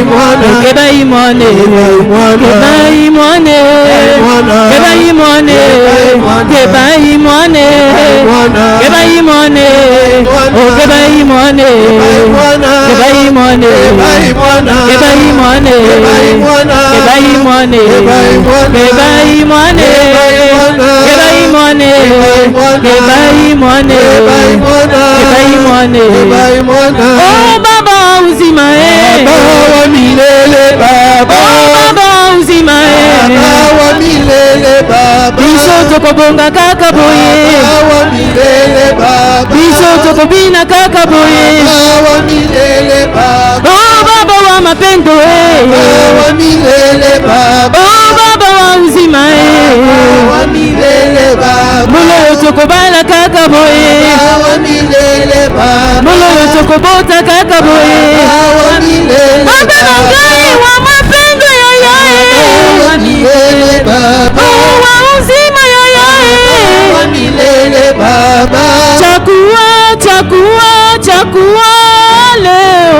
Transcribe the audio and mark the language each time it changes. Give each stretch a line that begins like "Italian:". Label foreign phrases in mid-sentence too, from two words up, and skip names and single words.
Swahili: mwane, okebai mwane, okebai mwane, okebai mwane, okebai mwane, okebai mwane, okebai mwane, okebai mwane, okebai mwane, okebai mwane, okebai mwane, oh baba uzima Baba wa milele baba oh baba uzima Baba wa milele baba
Lingala: biso tokobonga kaka boye
Swahili: Baba wa milele baba
Lingala: biso tokobina kaka boye
Swahili: Baba wa milele baba oh baba wa mapendo Baba wa milele baba oh baba wa uzima Baba wa milele baba
Lingala: molo tokobala kaka boye
Swahili: Baba wa milele baba molo tokobota kaka boye Baba wa milele baba ngai wa mapendo yoyo wa milele baba oh wa uzima yoyo wa milele baba chakua leo